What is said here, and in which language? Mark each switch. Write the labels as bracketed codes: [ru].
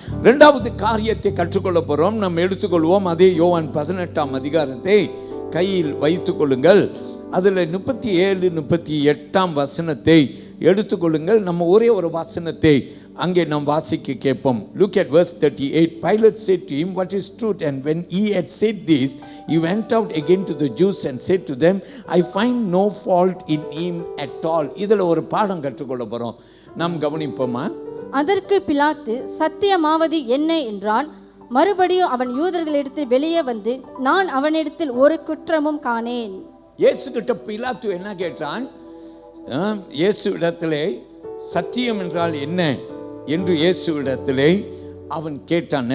[ta] இரண்டாவது காரியத்தை கற்றுக்கொள்ள போறோம். நம்ம எடுத்துக்கொள்வோம். அதே யோவான் 18 அதிகாரத்தை கையில் வைத்துக் கொள்ளுங்கள். அதில் 37, 38 வசனத்தை எடுத்துக்கொள்ளுங்கள். நம்ம ஒரே ஒரு வசனத்தை அங்கே நாம் வாசிக்க கேட்போம். [en] Look at verse 38. Pilate said to him, what is truth? And when he had said this, he went out again to the Jews and said to them, I find no fault in him at all. [ta] இதில் ஒரு பாடம் கற்றுக்கொள்ள போறோம். நாம் கவனிப்போமா? அதற்கு பிலாத்து, சத்தியமாவது என்ன என்றான். மறுபடியும் அவன் யூதர்களிடத்தில் வெளியே வந்து, நான் அவனிடத்தில் ஒரு குற்றமும் காணேன். இயேசு கிட்ட பிலாத்து என்ன கேட்டான்? இயேசு இடத்திலே சத்தியம் என்றால் என்ன என்று இயேசு இடத்திலே அவன் கேட்டான்.